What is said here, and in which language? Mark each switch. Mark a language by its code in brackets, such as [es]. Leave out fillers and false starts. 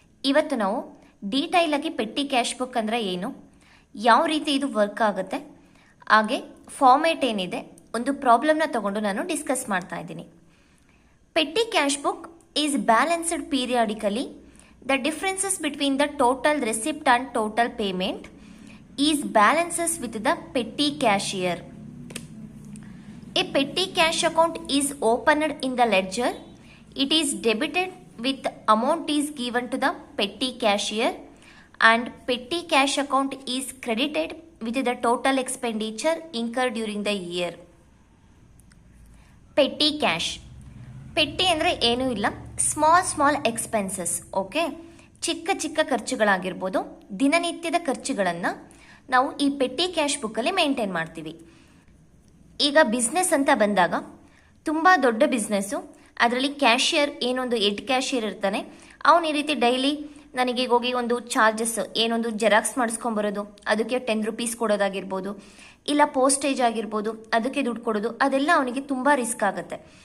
[kn] ಇವತ್ತು ನಾವು ಡೀಟೈಲ್ ಆಗಿ ಪೆಟ್ಟಿ ಕ್ಯಾಶ್ ಬುಕ್ ಅಂದರೆ ಏನು, ಯಾವ ರೀತಿ ಇದು ವರ್ಕ್ ಆಗುತ್ತೆ, ಹಾಗೆ ಫಾರ್ಮೇಟ್ ಏನಿದೆ, ಒಂದು ಪ್ರಾಬ್ಲಮ್ನ ತಗೊಂಡು ನಾನು ಡಿಸ್ಕಸ್ ಮಾಡ್ತಾ ಇದ್ದೀನಿ. [en] Petty cash book is balanced periodically. The differences between the total receipt and total payment is balances with the petty cashier. A petty cash account is opened in the ledger. It is debited with amount is given to the petty cashier, and petty cash account is credited with the total expenditure incurred during the year. Petty cash. [kn] ಪೆಟ್ಟಿ ಅಂದರೆ ಏನೂ ಇಲ್ಲ, [en] Small expenses. [kn] Okay, ಚಿಕ್ಕ ಖರ್ಚುಗಳಾಗಿರ್ಬೋದು, ದಿನನಿತ್ಯದ ಖರ್ಚುಗಳನ್ನು ನಾವು ಈ petty cash ಬುಕ್ಕಲ್ಲಿ maintain ಮಾಡ್ತೀವಿ. ಈಗ ಬಿಸ್ನೆಸ್ ಅಂತ ಬಂದಾಗ ತುಂಬ ದೊಡ್ಡ ಬಿಸ್ನೆಸ್ಸು, ಅದರಲ್ಲಿ ಕ್ಯಾಶಿಯರ್ ಏನೊಂದು ಹೆಡ್ ಕ್ಯಾಶಿಯರ್ ಇರ್ತಾನೆ, ಅವನು ಈ ರೀತಿ ಡೈಲಿ ನನಗೆ ಹೋಗಿ ಒಂದು ಚಾರ್ಜಸ್ ಏನೊಂದು ಜೆರಾಕ್ಸ್ ಮಾಡಿಸ್ಕೊಂಬರೋದು, ಅದಕ್ಕೆ 10 ರೂಪೀಸ್ ಕೊಡೋದಾಗಿರ್ಬೋದು, ಇಲ್ಲ ಪೋಸ್ಟೇಜ್ ಆಗಿರ್ಬೋದು, ಅದಕ್ಕೆ ದುಡ್ಡು ಕೊಡೋದು, ಅದೆಲ್ಲ ಅವನಿಗೆ ತುಂಬ ರಿಸ್ಕ್ ಆಗುತ್ತೆ.